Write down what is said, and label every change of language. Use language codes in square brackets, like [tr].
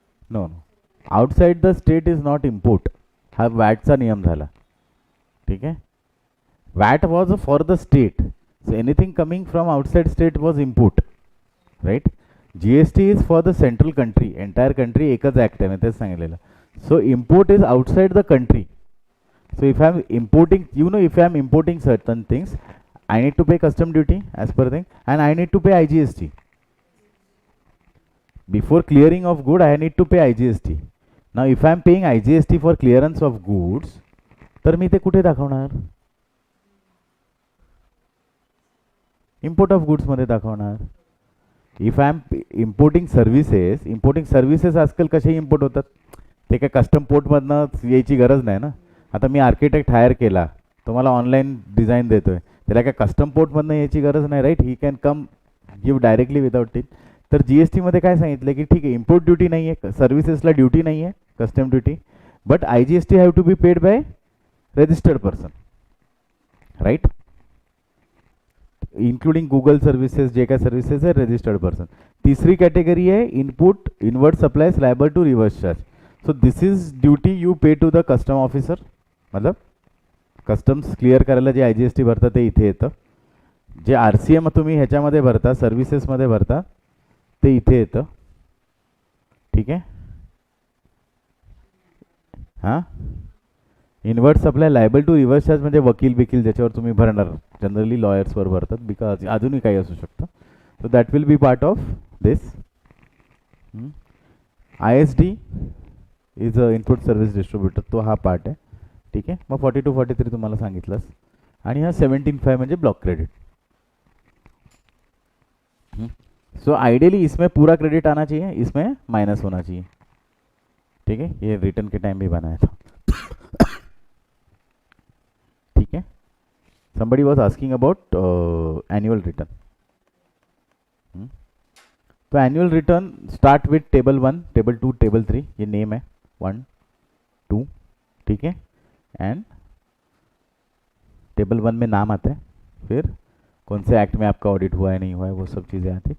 [en] no no, outside the state is not import, [mr] हा वॅटचा नियम झाला, [hi] ठीक है। [en] What was for the state, so anything coming from outside state was import, right. GST is for the central country, entire country [mr] एकच act आहे, मी तेच सांगितलेलं. [en] So import is outside the country. So if I am importing, you know, if I am importing certain things, I need to pay custom duty as per thing, and I need to pay IGST. Before clearing of good, I need to pay IGST. Now, if I am paying IGST for clearance of goods, [mr] तर मी ते कुठे दाखवणार? [en] Import of goods [mr] मध्ये दाखवणार. [en] If I am importing services [mr] आजकाल कसे import होतात? ते काय कस्टम पोर्टमधनं यायची गरज नाही ना. आता मी आर्किटेक्ट हायर केला, तो मला ऑनलाईन डिझाईन देतोय, त्याला काय कस्टम पोर्टमधनं यायची गरज नाही, right. [en] He can come give directly without it. [mr] तर जी एस टीमध्ये काय सांगितलं की ठीक आहे, इम्पोर्ट ड्युटी नाही आहे, सर्व्हिसेसला ड्युटी नाही आहे, custom duty, [en] but I G S T have to be paid by registered person, [mr] right. Including Google services, जे काय सर्व्हिसेस आहे, रजिस्टर्ड पर्सन. [hi] तीसरी कैटेगरी है [en] Input invert supplies liable to reverse charge. So this is duty you pay to the custom officer. [mr] मतलब customs clear करायला जे I G S T भरतं ते इथे येतं. जे आर सी एम तुम्ही ह्याच्यामध्ये भरता, सर्व्हिसेसमध्ये भरता, ते इथे येतं. ठीक आहे. हां, invert supply liable to reverse charge म्हणजे वकील बिकील ज्याच्यावर तुम्ही भरणार, जनरली लॉयर्सवर भरतात, बिकॉज अजूनही काही असू शकतं. [en] So that will be part of this. I S D is a input service distributor, [mr] तो हा पार्ट आहे. ठीक आहे. मग 42 43 तुम्हाला सांगितलंच. आणि हा 17.5 म्हणजे ब्लॉक क्रेडिट. [hi] सो आइडियली इसमें पूरा क्रेडिट आना चाहिए, इसमें माइनस होना चाहिए. ठीक है, ये रिटर्न के टाइम भी बनाया था. ठीक है. [en] somebody was asking about annual return. [hi] तो annual return [en] start with [hi] table 1, table 2, table 3, ये नेम है 1 2. ठीक है. एंड टेबल 1 में नाम आता है, फिर कौन से एक्ट में आपका ऑडिट हुआ है नहीं हुआ है वो सब चीज़ें आती है.